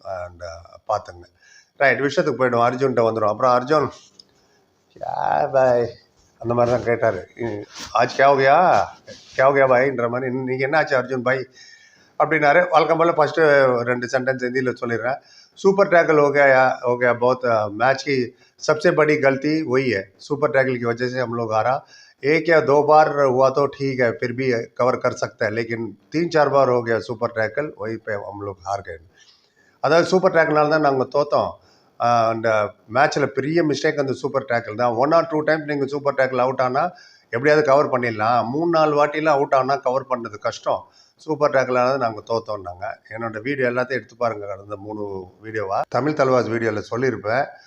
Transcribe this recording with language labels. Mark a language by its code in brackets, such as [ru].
[ta] And பார்த்துங்க. Right, விஷயத்துக்கு போய்டும். அர்ஜுன்கிட்ட வந்துடும். அப்புறம் அர்ஜுன் பாய் அந்த மாதிரி தான் கேட்டார். ஆச்சு கேவகையா பாய்ன்ற மாதிரி. நீங்கள் என்ன ஆச்சு அர்ஜுன் பாய் அப்படின்னாரு. வழக்கம் போல் ஃபஸ்ட்டு 2 सेंटेंस हिंदी சொல்லிடுறேன். [hi] सुपर टैकल हो गया बहुत मैच की सबसे बड़ी गलती वही है. सुपर टैकल की वजह से हम लोग हारा. 1 या 2 बार हुआ तो ठीक है, फिर भी कवर कर सकता है, लेकिन 3-4 बार हो गया सुपर टैकल, वहीं पे हम लोग हार गए. [ta] அதாவது சூப்பர் டேக்கிள்னால தான் நாங்கள் தோற்றோம். அந்த மேட்ச்சில் பெரிய மிஸ்டேக் அந்த சூப்பர் டேக்கிள் தான். [en] 1 or 2 times [ta] நீங்கள் சூப்பர் டேக்கிள் அவுட் ஆனால் எப்படியாவது கவர் பண்ணிடலாம். 3-4 வாட்டிலாம் அவுட் ஆனால் கவர் பண்ணுறது கஷ்டம். சூப்பர் டேக்கிளானது நாங்கள் தோற்றோம்னாங்க. என்னோடய வீடியோ எல்லாத்தையும் எடுத்து பாருங்கள். கடந்த 3 வீடியோவாக தமிழ் தலைவாஸ் வீடியோவில் சொல்லியிருப்பேன்.